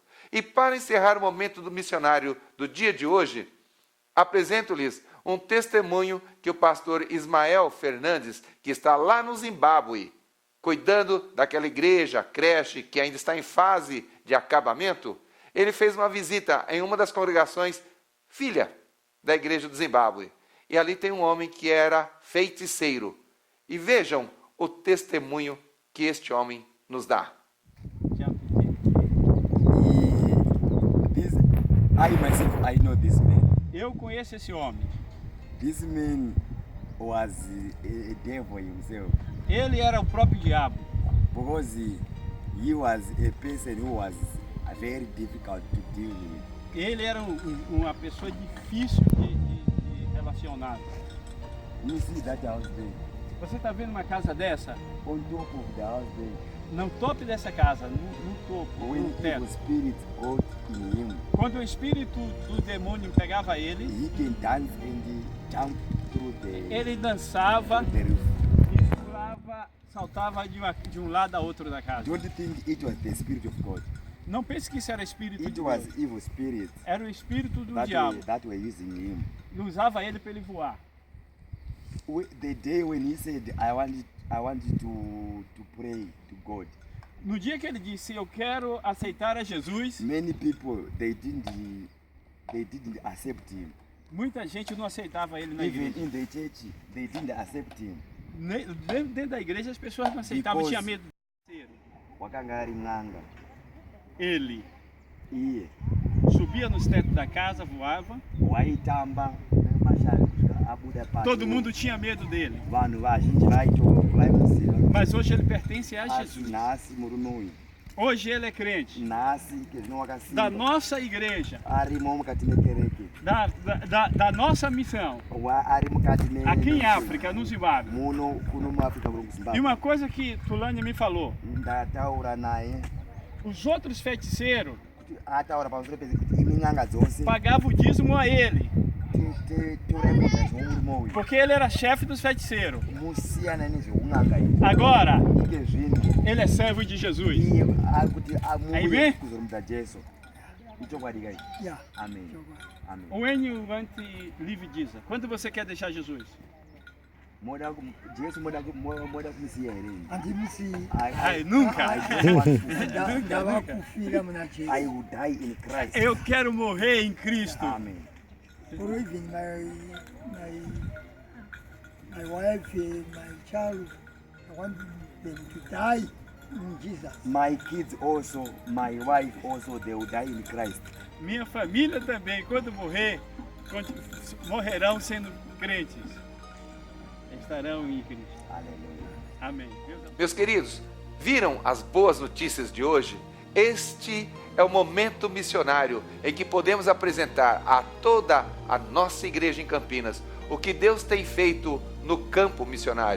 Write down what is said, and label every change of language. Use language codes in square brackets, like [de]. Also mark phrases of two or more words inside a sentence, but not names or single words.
[pt] E para encerrar o momento do missionário do dia de hoje, apresento-lhes um testemunho que o pastor Ismael Fernandes, que está lá no Zimbábue, cuidando daquela igreja, creche, que ainda está em fase de acabamento, ele fez uma visita em uma das congregações, filha da igreja do Zimbábue. E ali tem um homem que era feiticeiro. E vejam o testemunho que este homem nos dá. [en] I myself, I know this man. [pt] Eu conheço esse homem. [en] This man was a devil himself [pt] Ele era o próprio diabo, [en] because he was a person who was very difficult to deal with. [pt] ele era uma pessoa difícil de relacionar. [en] You see that house there? [pt] Você está vendo uma casa dessa? [en] On top of the house there, [pt] No topo dessa casa, no topo, [en] when [pt] no [en] evil [pt] teto. [en] spirit got in him, [pt] Quando o espírito do demônio pegava ele, [en] he can dance and jump through [pt] ele dançava [en] the roof. [pt] e pulava, saltava de um lado a outro da casa. [en] Don't think it was the spirit of God. [pt] Não pense que isso era espírito [en] It [pt] de [en] was [pt] Deus. [en] evil spirit [pt] Era o espírito do diabo. [en] that were using him. [pt] E usava ele para ele voar. [en] The day when he said, I want to pray to God, [pt] No dia que ele disse, eu quero aceitar a Jesus, [en] many people they didn't accept him. [pt] muita gente não aceitava ele na [en] Even [pt] igreja. [en] in the church, they didn't accept him. [pt] Dentro da igreja as pessoas não aceitavam, [en] Because- [pt] tinha medo de ser. [sn] Wakanga ari ng'anga. [pt] Ele [sn] Iye [pt] subia nos tetos da casa, voava, [sn] waitamba nemashali abuda [pt] todo mundo tinha medo dele. [sn] vanhu vazhinji vaimuziva. [pt] Mas hoje ele pertence a [sn] Asi [pt] Jesus. [sn] nhasi murume uyu, [pt] Hoje ele é crente [sn] nhasi kezvino [pt] da [sn] wakasimba [pt] nossa igreja, [sn] arimo mukati mekereke, [pt] da nossa missão, [sn] ari mukati [pt] aqui em África, no Zimbábue. [sn] muno kuno muafrica muri [pt] E [sn] kuzimbabwe. [pt] uma coisa que Tulane me falou, [sn] Ndataura naye [pt] os outros feiticeiros [sn] kuti ataura pamusoro pezekuti imi n'anga dzose [pt] pagavam o dízimo a ele, [sn] torekota zvomurume uyu, [pt] porque ele era chefe dos feiticeiros. [sn] musiyana nezveun'anga iyi. [pt] Agora, [sn] Ike zvino [pt] ele é servo de Jesus. [sn] iye ari kuti [pt] Amen. [sn] amuye kuzorumidza Jesu. Ichokwadi kai. [en] Yeah. Amen. Amen. When you want to live Jesus, [pt] quando você quer deixar Jesus? [sn] Jesu moda kumisiya here. Andimisi [pt] Ai, nunca. [sn] ndava kufira muna [en] I [sn] Jesu. [en] will die in Christ. [pt] Eu quero morrer em Cristo. [en] Amen. For even my wife, my child, I want them to die in Jesus. My kids also, my wife also, they will die in Christ. [pt] Minha família também, quando morrer, morrerão sendo crentes. Estarão em Cristo. Hallelujah. Amém. Deus abençoe. Meus queridos, viram as boas notícias de hoje? Este é o momento missionário em que podemos apresentar a toda a nossa igreja em Campinas o que Deus tem feito no campo missionário.